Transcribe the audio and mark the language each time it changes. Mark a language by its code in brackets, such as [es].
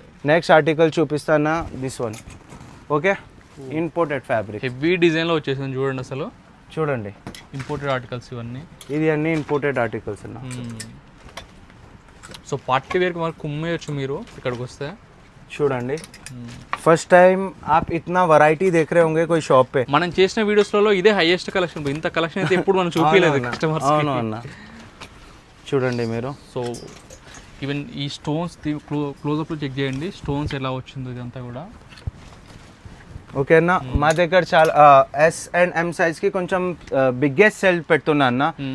[te] Next article చూపిస్తానా, this one. Okay, imported fabric, heavy డిజైన్లో వచ్చేసింది చూడండి. అసలు చూడండి ఇంపోర్టెడ్ ఆర్టికల్స్ ఇవన్నీ. ఇది అన్ని ఇంపోర్టెడ్ ఆర్టికల్స్ అన్న. సో పార్టీ వేర్కి మనకు కుమ్మేయచ్చు మీరు ఇక్కడికి వస్తే. చూడండి, ఫస్ట్ టైం [hi] आप इतना वैरायटी देख रहे होंगे कोई शॉप पे. [te] మనం చేసిన వీడియోస్లలో ఇదే హైయెస్ట్ కలెక్షన్. ఇంత కలెక్షన్ అయితే ఎప్పుడు మనం చూపించలేదు కస్టమర్స్. అవును అన్న, చూడండి మీరు. సో ఈవెన్ ఈ స్టోన్స్ క్లోజ్అప్లో చెక్ చేయండి, స్టోన్స్ ఎలా వచ్చిందో ఇదంతా కూడా. ఓకే అన్న, మా దగ్గర చాలా S&M సైజ్ కి కొంచెం బిగ్గెస్ట్ సెల్ పెడుతున్నా అన్న.